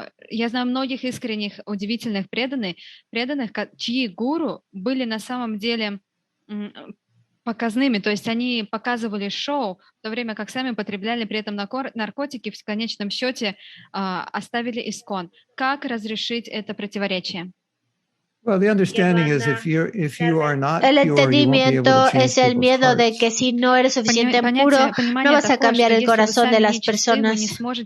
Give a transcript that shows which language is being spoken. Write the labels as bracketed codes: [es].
[ru] Я знаю многих искренних, удивительных преданных, чьи гуру были на самом деле показными, то есть они показывали шоу, в то время как сами потребляли при этом наркотики, в конечном счете оставили искон. Как разрешить это противоречие? [en] Well, the understanding is if you are not pure, [es] el entendimiento es el miedo de que si no eres suficientemente puro, no vas a cambiar el corazón de las personas.